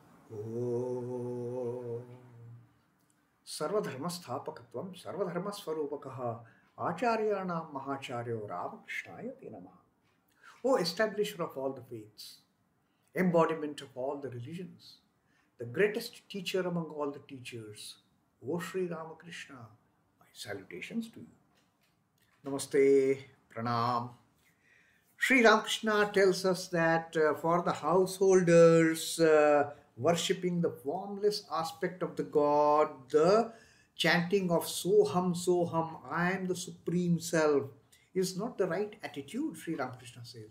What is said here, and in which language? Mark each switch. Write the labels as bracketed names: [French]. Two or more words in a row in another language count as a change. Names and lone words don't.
[Sanskrit] Oh, Sarvadharmasthapakatvam Sarvadharmaswarupakaha Acharyanam Mahacharyo Ramakrishnaya Te Namaha. [English] O establisher of all the faiths, embodiment of all the religions, the greatest teacher among all the teachers, O Sri Ramakrishna, my salutations to you. [Hindi] Namaste, Pranam. [English] Sri Ramakrishna tells us that for the householders worshipping the formless aspect of the God, the chanting of [Sanskrit] Soham, Soham, [English] I am the Supreme Self, is not the right attitude, Sri Ramakrishna says.